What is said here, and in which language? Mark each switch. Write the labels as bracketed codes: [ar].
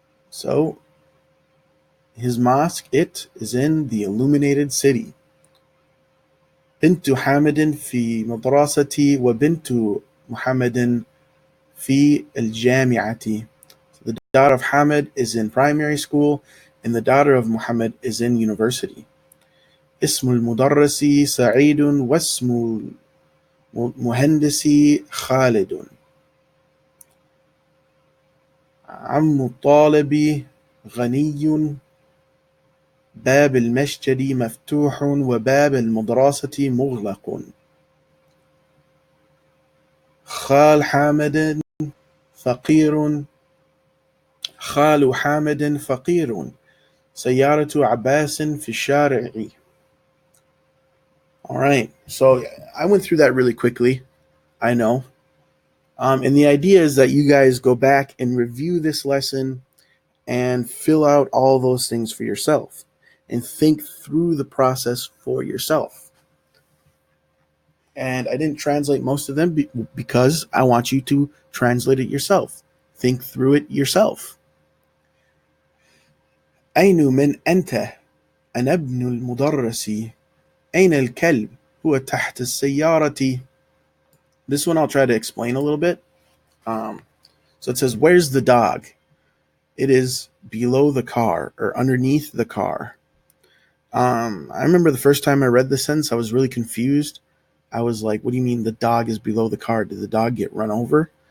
[en] So his mosque, it is in the illuminated city. [ar] بنت حامد في مدرستي وبنت محمد في الجامعة. [en] The daughter of Hamid is in primary school and the daughter of Muhammad is in university. [ar] اسم المدرس سعيد واسم المهندس خالد. عم الطالب غني. باب المسجد مفتوح وباب المدرسة مغلق. خال حامد فقير. خال حامد فقير. سيارة عباس في الشارع. [en] All right. So I went through that really quickly. I know. And the idea is that you guys go back and review this lesson and fill out all those things for yourself and think through the process for yourself. And I didn't translate most of them because I want you to translate it yourself. Think through it yourself. [ar] أين من أنت؟ أنا ابن المدرس. أين الكلب؟ هو تحت السيارة. [en] This one I'll try to explain a little bit. So it says, where's the dog? It is below the car or underneath the car. I remember the first time I read this sentence, I was really confused. I was like, what do you mean the dog is below the car? Did the dog get run over?